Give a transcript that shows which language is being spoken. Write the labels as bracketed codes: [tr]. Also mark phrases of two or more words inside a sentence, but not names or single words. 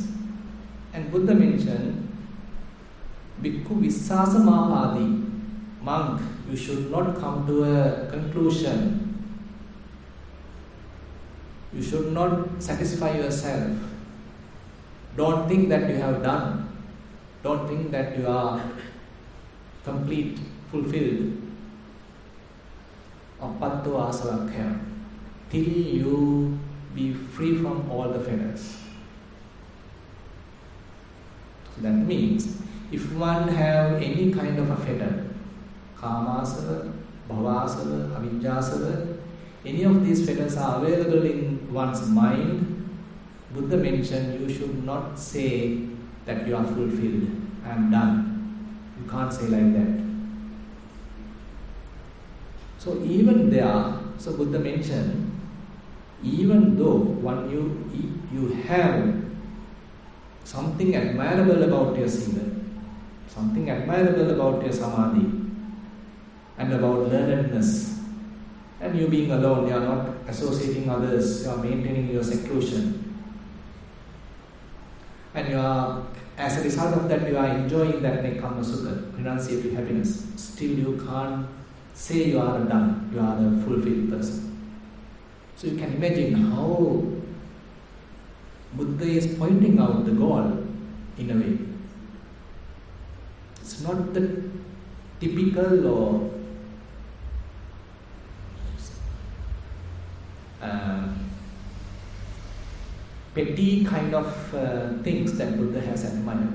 [en] And Buddha mentioned, [pi] Bhikkhu Vissasa Mahadi, [en] monk, you should not come to a conclusion. You should not satisfy yourself. Don't think that you have done. Don't think that you are complete, fulfilled. [pi] Appatto asavakkaya. [en] Till you be free from all the fetters. So that means, if one have any kind of a fetter, [pi] kamasava, bhavasava, avijjasava, [en] any of these fetters are available in one's mind, Buddha mentioned you should not say that you are fulfilled, I am done. You can't say like that. So even there, so Buddha mentioned, even though you have something admirable about your sila, something admirable about your samadhi, and about learnedness, and you being alone, you are not associating others, you are maintaining your seclusion, and you are, as a result of that, you are enjoying that [pi] nekkhamma sukha, [en] renunciative happiness. Still you can't say you are done, you are a fulfilled person. So you can imagine how Buddha is pointing out the goal in a way. It's not the typical or petty kind of things that Buddha has admired.